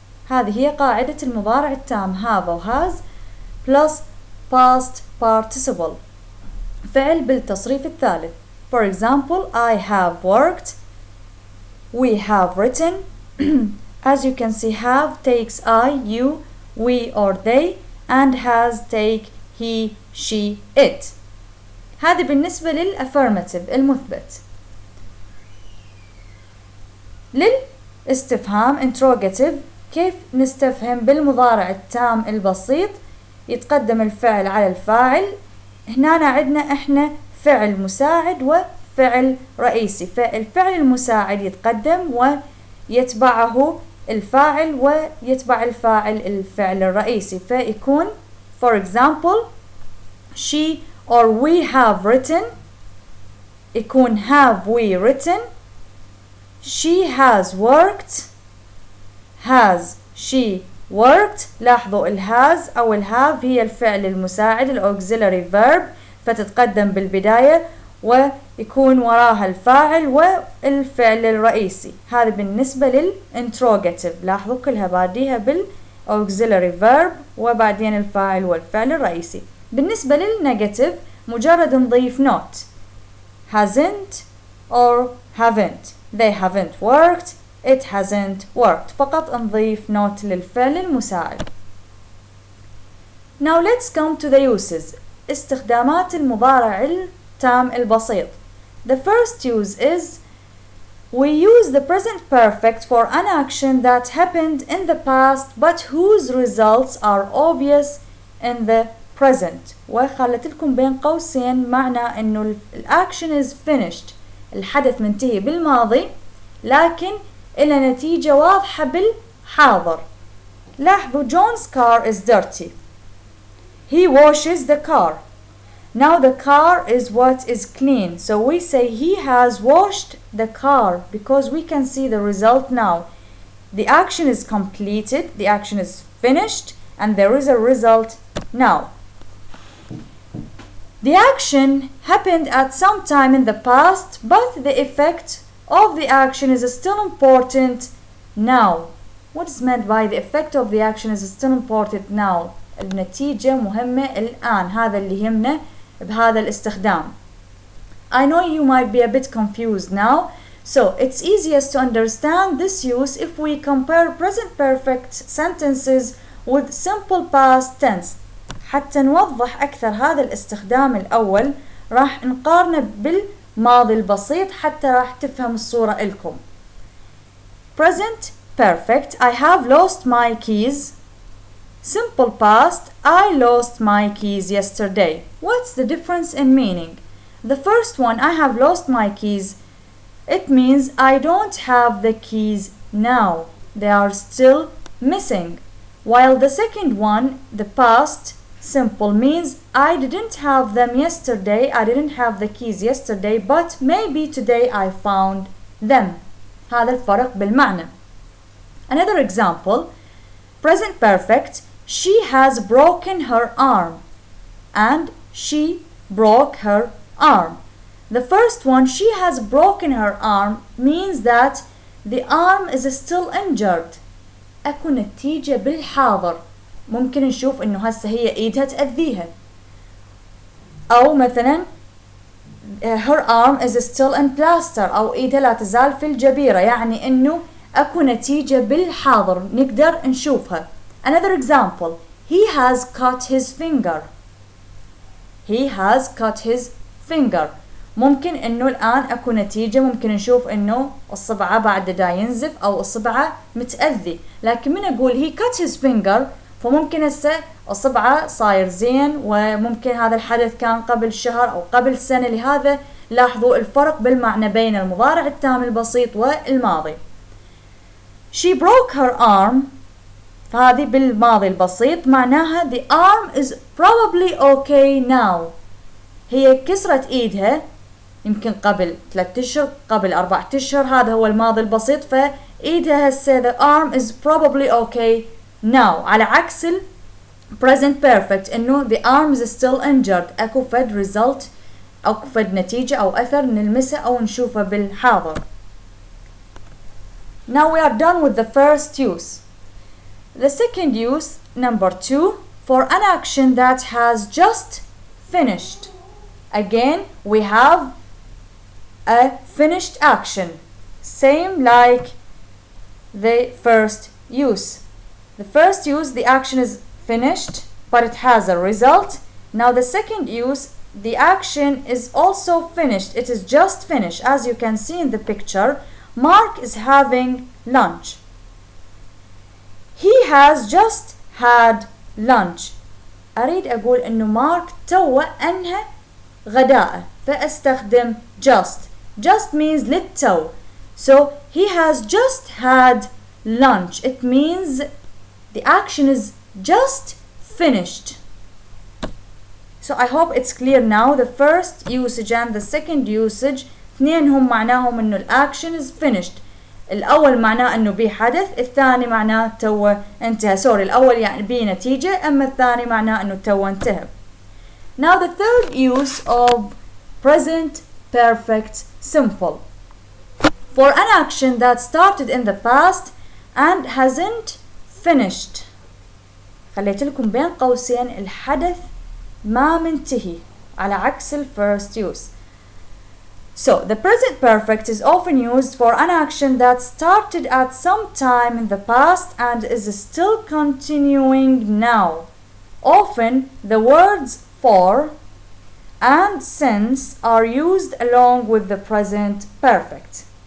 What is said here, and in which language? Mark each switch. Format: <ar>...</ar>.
<ar>هذه هي قاعدة المضارع التام</ar> <en>have</en> <ar>أو</ar> <en>has plus past participle</en> <ar>فعل بالتصريف الثالث.</ar> <en>For example, I have worked, we have written. As you can see, have takes I, you, we or they, and has take he, she, it.</en> <ar>هذه بالنسبة للأفرماتيف المثبت. للاستفهام interrogative كيف نستفهم بالمضارع التام البسيط؟ يتقدم الفعل على الفاعل. هنا عندنا احنا فعل مساعد وفعل رئيسي، فالفعل المساعد يتقدم ويتبعه الفاعل ويتبع الفاعل الفعل الرئيسي، فيكون</ar> <en>for example she or we have written،</en> <ar>يكون</ar> <en>have we written. She has worked، has she worked.</en> <ar>لاحظوا الهاز أو الهاف هي الفعل المساعد الأوكسيلري verb، فتتقدم بالبداية ويكون وراها الفاعل والفعل الرئيسي. هذا بالنسبة للانتروجاتيف، لاحظوا كلها باديها بالأوكسيلري verb وبعدين الفاعل والفعل الرئيسي. بالنسبة للنيجاتيف مجرد نضيف</ar> <en>not hasn't or haven't. They haven't worked، it hasn't worked.</en> <ar>فقط نضيف not للفعل المساعد.</ar> <en>Now let's come to the uses.</en> <ar>استخدامات المضارع التام البسيط.</ar> <en>The first use is we use the present perfect for an action that happened in the past but whose results are obvious in the present.</en> <ar>وخلت لكم بين قوسين معنى انه الاكشن</ar> <en>is finished،</en> <ar>الحدث منتهي بالماضي لكن إلى نتيجة واضحة بالحاضر. لاحظوا</ar> <en>John's car is dirty. He washes the car. Now the car is what is clean. So we say he has washed the car because we can see the result now. The action is completed, the action is finished, and there is a result now. The action happened at some time in the past, but the effect of the action is still important now. What is meant by the effect of the action is still important now?</en> <ar>النتيجة مهمة الآن، هذا اللي يهمنا بهذا الاستخدام.</ar> <en>I know you might be a bit confused now, so it's easiest to understand this use if we compare present perfect sentences with simple past tense.</en> <ar>حتى نوضح أكثر هذا الاستخدام الأول راح نقارنه بالماضي البسيط حتى راح تفهم الصورة إلكم.</ar> <en>Present perfect I have lost my keys. Simple past I lost my keys yesterday. What's the difference in meaning? The first one, I have lost my keys, it means I don't have the keys now. They are still missing. While the second one, the past simple, means I didn't have them yesterday, I didn't have the keys yesterday, but maybe today I found them.</en> <ar>هذا الفرق بالمعنى.</ar> <en>Another example, present perfect, she has broken her arm and she broke her arm. The first one, she has broken her arm, means that the arm is still injured.</en> <ar>أكو نتيجة بالحاضر، ممكن نشوف إنه هسه هي إيدها تأذيها، أو مثلا</ar> <en>her arm is still in plaster،</en> <ar>أو إيدها لا تزال في الجبيرة، يعني إنه أكو نتيجة بالحاضر نقدر نشوفها.</ar> <en>Another example, he has cut his finger. He has cut his finger.</en> <ar>ممكن إنه الآن أكو نتيجة، ممكن نشوف إنه الصبعة بعد دا ينزف أو الصبعة متأذي، لكن من أقول</ar> <en>he cut his finger</en> <ar>فممكن هسه الصبعة صاير زين، وممكن هذا الحدث كان قبل شهر أو قبل سنة. لهذا لاحظوا الفرق بالمعنى بين المضارع التام البسيط والماضي.</ar> <en>She broke her arm</en> <ar>فهذه بالماضي البسيط معناها</ar> <en>the arm is probably okay now.</en> <ar>هي كسرت ايدها يمكن قبل 3 أشهر قبل 4 أشهر، هذا هو الماضي البسيط، فايدها هسه</ar> <en>the arm is probably okay now.</en> <ar>على عكس ال present perfect انه</ar> <en>the arm is still injured،</en> <ar>اكو فد result اكو فد نتيجة او اثر نلمسه او نشوفه بالحاضر.</ar> <en>Now we are done with the first use. The second use, number 2, for an action that has just finished. Again, we have a finished action, same like the first use. The first use, the action is finished, but it has a result. Now the second use, the action is also finished. It is just finished. As you can see in the picture, Mark is having lunch. He has just had lunch.</en> <ar>أريد أقول إنه مارك توه أنهى غداءه، فأستخدم just.</ar> <en>Just means</en> <ar>للتو.</ar> <en>So he has just had lunch. It means the action is just finished. So I hope it's clear now. The first usage and the second usage</en> <ar>اثنينهم معناهم إنه الأكشن</ar> <en>is finished.</en> <ar>الأول معناه إنه بيه حدث، الثاني معناه توه انتهى. سوري، الأول يعني بيه نتيجة، أما الثاني معناه إنه توه انتهى.</ar> <en>Now the third use of present perfect simple. For an action that started in the past and hasn't finished.</en> <ar>خليت لكم بين قوسين الحدث ما منتهي على عكس ال first use.</ar> <en>So the present perfect is often used for an action that started at some time in the past and is still continuing now. Often the words for and since are used along with the present perfect.</en>